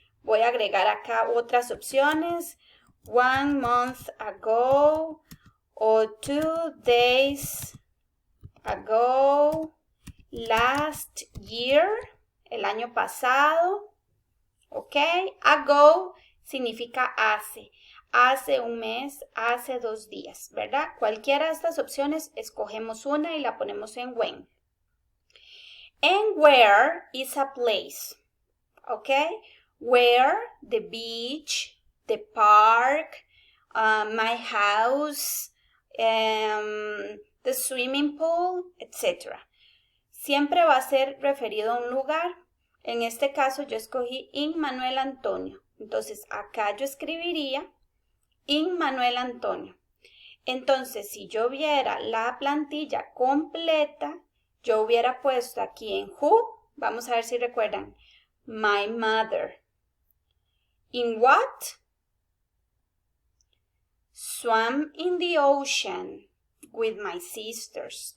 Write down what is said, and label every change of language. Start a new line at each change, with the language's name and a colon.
Spanish: Voy a agregar acá otras opciones.
English: 1 month ago or 2 days ago, last year,
Spanish: el año pasado, ¿ok? Ago significa hace. Hace un mes, hace 2 días, ¿verdad? Cualquiera de estas opciones, escogemos una y la ponemos en when.
English: And where is a place, okay? Where, the beach, the park, my house, the swimming pool, etc.
Spanish: Siempre va a ser referido a un lugar. En este caso yo escogí in Manuel Antonio. Entonces acá yo escribiría in Manuel Antonio. Entonces si yo viera la plantilla completa, yo hubiera puesto aquí en who, vamos a ver si recuerdan,
English: my mother. In what? Swam in the ocean with my sisters.